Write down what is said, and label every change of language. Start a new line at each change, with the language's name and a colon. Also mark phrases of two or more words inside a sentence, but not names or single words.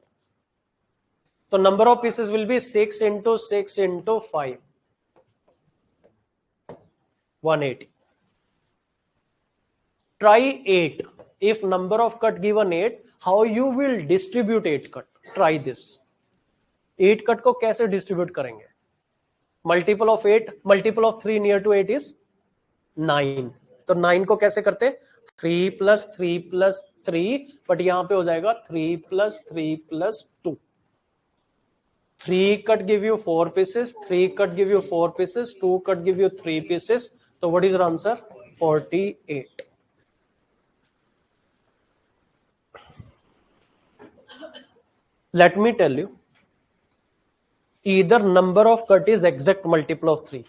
English: So number of pieces will be 6 into 6 into 5. 180. Try 8. If number of cut given 8, how you will distribute 8 cut? Try this.
Hindi: 8 cut को कैसे distribute करेंगे?
English: Multiple of 8, multiple of 3 near to 8 is 9.
Hindi: तो 9 को कैसे करते?
English: 3 plus 3 plus 3, but
Hindi: यहाँ पे हो जाएगा
English: 3 plus 3 plus 2. 3 cut give you 4 pieces, 3 cut give you 4 pieces, 2 cut give you 3 pieces. So what is your answer? 48. Let me tell you, either number of cut is exact multiple of 3.